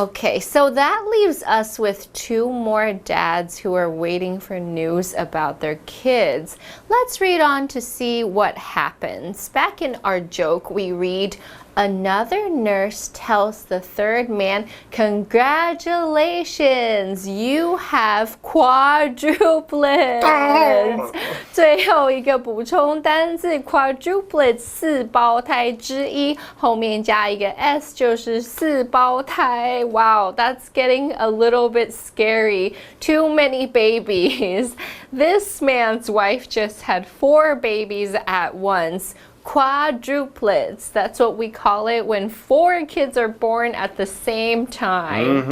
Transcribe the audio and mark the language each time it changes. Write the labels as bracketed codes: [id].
[en] Okay, so that leaves us with 2 more dads who are waiting for news about their kids. Let's read on to see what happens. Back in our joke, we read, another nurse tells the third man, congratulations, you have quadruplets. [zh] 最后一个补充单字 quadruplets 4胞胎之一，后面加一个 s 就是4胞胎。 [en] Wow, that's getting a little bit scary. Too many babies. This man's wife just had 4 babies at once. Quadruplets. That's what we call it when 4 kids are born at the same time.